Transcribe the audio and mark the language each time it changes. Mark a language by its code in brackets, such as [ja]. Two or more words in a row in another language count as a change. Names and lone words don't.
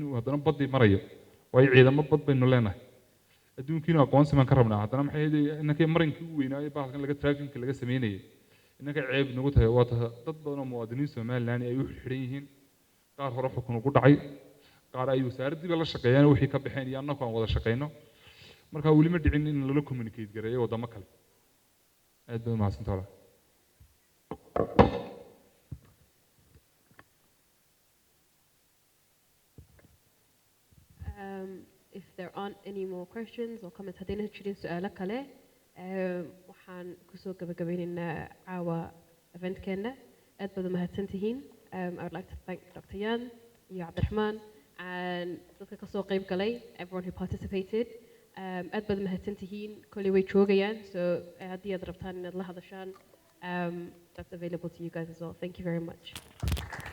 [so] uu haddana baddii marayo waayo ciidamo bad baynu leenahay adduunkiina aqoonsi baan ka rabnaa haddana maxay ahayd innakii marinkii u weynaayo bahalkan laga trackinka laga sameynayay innaka ceeb nagu tahay waa tahay dad badan oo muwaadiniin somaliland ay u xidhan yihiin qaar hore xukun ugu dhacay qaar ay wasaaraddiiba la shaqeeyaan wixii ka baxeen iyo annagu aan wada shaqeyno marka weli ma dhicin in lala communicate gareeyo waddamo kale aad baad umahadsantaha walaal [en] If there aren't any more questions or comments, [so] haddayna jirin su'aalo kale, waxaan kusoo gabagabaynaynaa caawa eventkeena. Aad baad umahadsantihiin. [en] I would like to thank Dr. [so] Yan iyo Cabdiraxmaan and dadka kasoo qayb galay, [en] everyone who participated. [so] Aad baad umahadsantihiin. Kolley way joogayaan, so haddii aad rabtaan inaad la hadashaan, [en] that's available to you guys as well. Thank you very much.